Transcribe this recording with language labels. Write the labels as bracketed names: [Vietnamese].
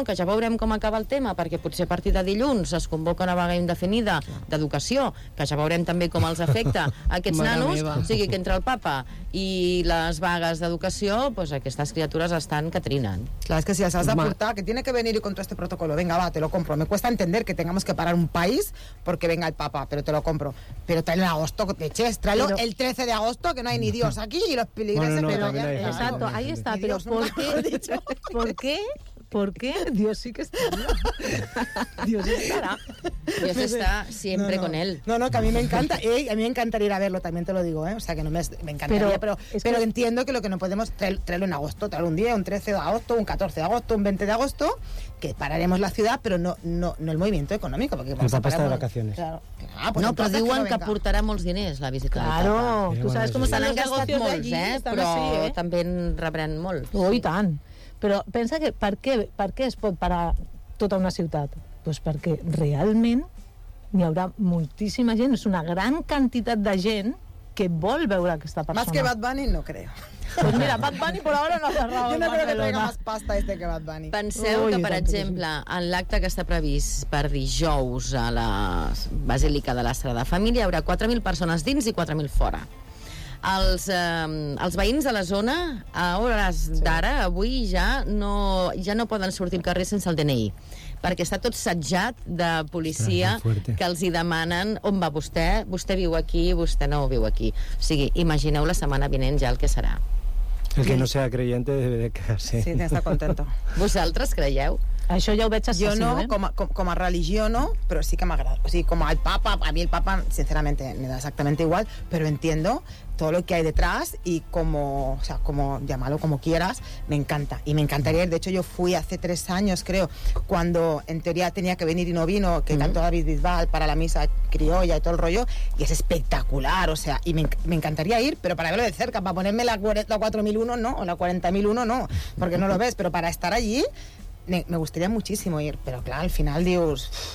[Catalan] Que ja veurem com acaba el tema, perquè potser a partir de dilluns es convoca una vaga indefinida d'educació, que ja veurem també com els afecta aquests nanos. O sigui, que entre el papa i les vagues d'educació, doncs aquestes criatures estan que trinen. Clar, és que si els has de portar, [Spanish] que tiene que venir contra este protocolo, venga, va, te lo compro. Me cuesta entender que tengamos que parar un país porque venga el papa, pero te lo compro. Pero tráelo en agosto, que te eches, tráelo el 13 de agosto, que no hay ni Dios aquí y los peligreses, bueno, no, pero ya, hay, exacto, ahí está, y pero ¿por qué? ¿Por qué? Dios sí que está. Dios estará. Dios está siempre con él. No, que a mí me encanta. A mí me encantaría ir a verlo, también te lo digo, ¿eh? O sea, que no me encantaría, pero que entiendo que lo que no podemos traerlo en agosto, traerlo un 10, un 13 de agosto, un 14 de agosto, un 20 de agosto, que pararemos la ciudad, pero no el movimiento económico. Porque el papá está de vacaciones. Claro. [Catalan] Pues no, però diuen que aportarà molts diners la visita. [Spanish] Claro, [Catalan] tu saps com estan engegats molts, però també en rebran molt. Oh, i tant. Però pensa que per què es pot parar tota una ciutat? Pues perquè realment n'hi haurà moltíssima gent, és una gran quantitat de gent que vol veure aquesta persona. [Spanish] Más que Bad Bunny, no creo. Pues mira, Bad Bunny por ahora no ha cerrado. Yo no creo que tenga más pasta este que Bad Bunny. [Catalan] Penseu que, per exemple, en l'acte que està previst per dijous a la Basílica de la Sagrada Família hi haurà 4.000 persones dins i 4.000 fora. Els veïns de la zona, a hores d'ara, avui, ja no poden sortir al carrer sense el DNI, perquè està tot setjat de policia que els hi demanen on va vostè, vostè viu aquí, vostè no viu aquí. O sigui, imagineu la setmana vinent ja el que serà. [Spanish] El que no sea creyente debe de quedarse. Sí, está contento. [Catalan] ¿Vosaltres creieu? Això ja ho veig assassin, jo no, com a religió no, però sí que m'agrada. O sigui, com el papa, a mi el papa, sincerament, [Spanish] me da exactament igual, però entiendo todo lo que hay detrás y como, o sea, como llámalo como quieras, me encanta. Y me encantaría, de hecho yo fui hace 3 años, creo, cuando en teoría tenía que venir y no vino, que cantó David Bisbal para la misa criolla y todo el rollo, y es espectacular, o sea, y me encantaría ir, pero para verlo de cerca, para ponerme la 4001, no, o la 40001, no, porque no lo ves, pero para estar allí, me gustaría muchísimo ir, pero claro, al final, Dios...